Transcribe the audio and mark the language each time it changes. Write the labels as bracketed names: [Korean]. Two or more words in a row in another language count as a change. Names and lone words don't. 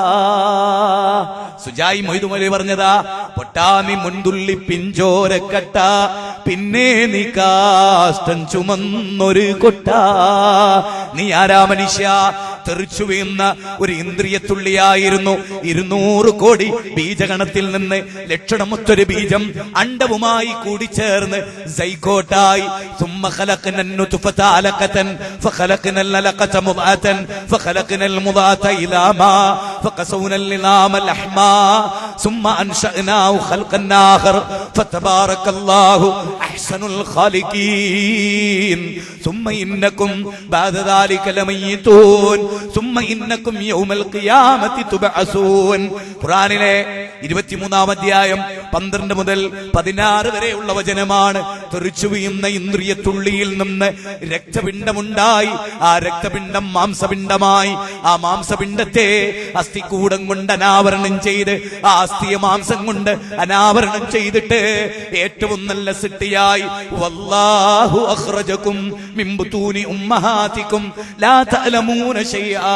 [Malayalam] സുജായി മൊയ്തുമൊഴി പറഞ്ഞതാ, പൊട്ടാനി മുൻതുള്ളി പിഞ്ചോരക്കട്ട, പിന്നെ നീ കാഷ്ടം ചുമന്നൊരു കൊട്ട. നീ ആരാ മനുഷ്യ? തെറിച്ചു വീഴുന്ന ഒരു ഇന്ദ്രിയത്തുള്ളിയായിരുന്നു. 200 കോടി ബീജഗണത്തിൽ നിന്ന് ലക്ഷണമൊത്തൊരു ബീജം അണ്ഡവുമായി കൂടിച്ചേർന്ന് സൈക്കോട്ടായി. [Arabic] ثم خلقنا النطفة علقة فخلقنا العلقة مضغة فخلقنا المضغة عظاما فقسونا العظام لحما ثم أنشأناه خلقا آخر فتبارك الله أحسن الخالقين ثم إنكم بعد ذلك لميتون ثم إنكم يوم القيامة تبعثون. [Malayalam] ഖുർആനിലെ 23-ാം അധ്യായം 12 മുതൽ 16 വരെയുള്ള വചനമാണ്. തെറിച്ചു വീഴുന്ന ഇന്ദ്രിയത്തുള്ളിയിൽ നിന്ന് രക്തപിണ്ഡമുണ്ടായി. ആ രക്തപിണ്ഡം മാംസപിണ്ഡമായി. ആ മാംസപിണ്ഡത്തെ അസ്ഥികൂടം കൊണ്ട് അനാവരണം ചെയ്ത്, ആ അസ്ഥിയ മാംസം കൊണ്ട് അനാവരണം ചെയ്തിട്ട് ഏറ്റവും നല്ല സിട്ടിയായി [Arabic] والله أخرجكم من بطون أمهاتكم لا تعلمون شيئا.